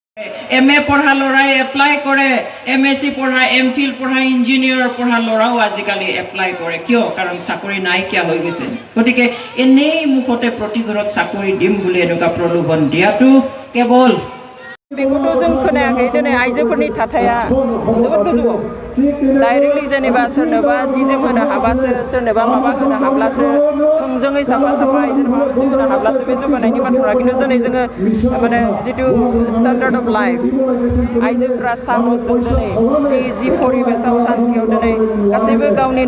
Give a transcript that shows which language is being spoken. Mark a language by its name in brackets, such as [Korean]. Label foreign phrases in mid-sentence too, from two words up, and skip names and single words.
[Assamese] MA পঢ়া ল'ৰাই এপ্লাই কৰে, MSc পঢ়া, MPhil পঢ়া, ইঞ্জিনিয়াৰ পঢ়া ল'ৰাও আজিকালি এপ্লাই কৰে। কিয়? কাৰণ চাকৰি নাইকিয়া হৈ গৈছে। গতিকে এনেই মুখতে প্ৰতি ঘৰত চাকৰি দিম বুলি এনেকুৱা প্ৰলোভন দিয়াটো কেৱল [Bodo] बेखौथ' जों खोनायाखै दिनै आइजोफोरनि थाथाया जोबोद गोजौआव डाइरेक्टलि जेनेबा सोरनोबा जि जोम होनो हाबासो सोरनोबा माबा होनो हाब्लासो थोंजोङै साफा साफा आइजोनो माबा मोनसे होनो हाब्लासो बे जौगानायनि बाथ्रा खिन्थु दिनै जोङो माने जिथु [English] standard of life [Bodo] आइजोफोरा साहसजों दिनै जि परिबेसाव सान्थियाव दिनै गासैबो गावनि